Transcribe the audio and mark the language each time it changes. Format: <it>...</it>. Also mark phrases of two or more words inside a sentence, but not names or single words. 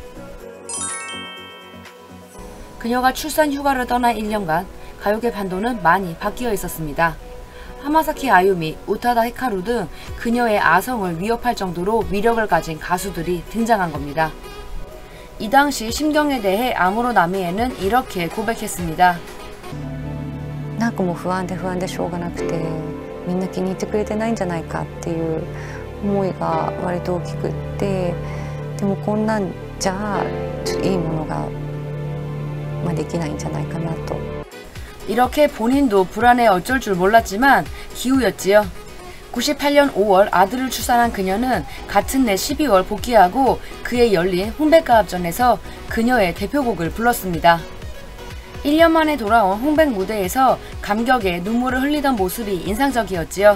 <ko>그녀가 출산 휴가를 떠난 1년간 가요계 판도는 많이 바뀌어 있었습니다. 하마사키 아유미, 우타다 히카루 등 그녀의 아성을 위협할 정도로 위력을 가진 가수들이 등장한 겁니다. 이 당시 심경에 대해 아무로 나미에는 이렇게 고백했습니다.</ko> <ja>なんかもう不安でしょうがなくて、みんな気に入ってくれてないんじゃないかっていう思いが割と大きくって、でもこんなんじゃちょっといいものができないんじゃないかなと。</ja> <ko>이렇게 본인도 불안해 어쩔 줄 몰랐지만 기우였지요. 98년 5월 아들을 출산한 그녀는 같은 해 12월 복귀하고 그해 열린 홍백가합전에서 그녀의 대표곡을 불렀습니다. 1년 만에 돌아온 홍백 무대에서 감격에 눈물을 흘리던 모습이 인상적이었지요.</ko>